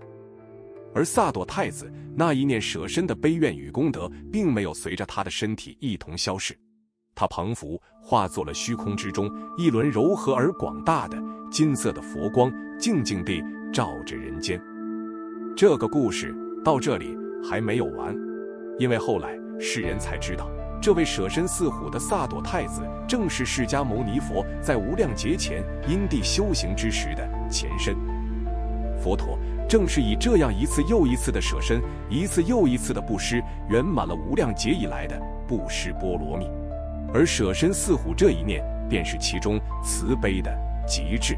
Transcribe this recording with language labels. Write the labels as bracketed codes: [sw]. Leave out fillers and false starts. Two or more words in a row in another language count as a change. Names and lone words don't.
[zh] 而薩朵太子那一念捨身的悲願與功德，並沒有隨着他的身體一同消逝，他彷彿化作了虛空之中一輪柔和而廣大的金色的佛光，靜靜地照着人間。這個故事到這裡還沒有完，因為後來世人才知道，這位捨身飼虎的薩朵太子，正是釋迦牟尼佛在無量劫前因地修行之時的前身。佛陀正是以這樣一次又一次的捨身，一次又一次的布施，圓滿了無量劫以來的布施波羅蜜。而捨身飼虎這一念，便是其中慈悲的極致。